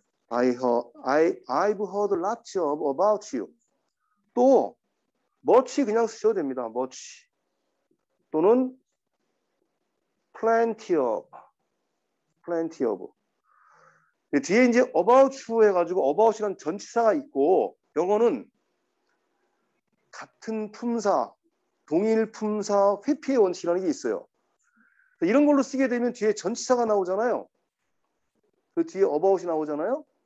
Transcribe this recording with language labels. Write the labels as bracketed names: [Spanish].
[English] I've heard lots of about you. [Korean] 또 much 그냥 쓰셔도 됩니다. much 또는 plenty of. plenty of. 뒤에 이제 [English] about you [Korean] 해가지고 about이란 전치사가 있고 영어는 같은 품사, 동일 품사 회피의 원칙이라는 게 있어요. 이런 걸로 쓰게 되면 뒤에 전치사가 나오잖아요. 그 뒤에 about이 나오잖아요.